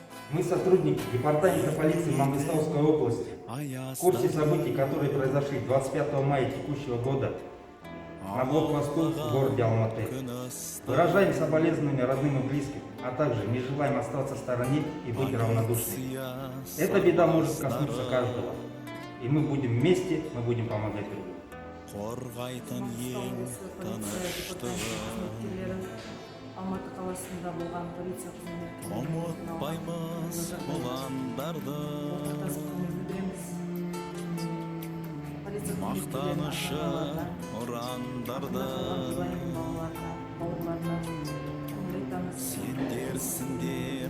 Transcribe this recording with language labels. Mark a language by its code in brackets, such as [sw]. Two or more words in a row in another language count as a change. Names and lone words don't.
[ru] Мы сотрудники Департамента полиции Мангыстауской области. В курсе событий, которые произошли 25 мая текущего года на блокпосту в городе Алматы. Выражаем соболезнования родным и близким, а также не желаем остаться в стороне и быть равнодушными. Эта беда может коснуться каждого. И мы будем вместе, мы будем помогать другим. [kk] Алматы қаласында болған полиция қызметкерлеріне мақтанышы ұрандарды сендерсіңдер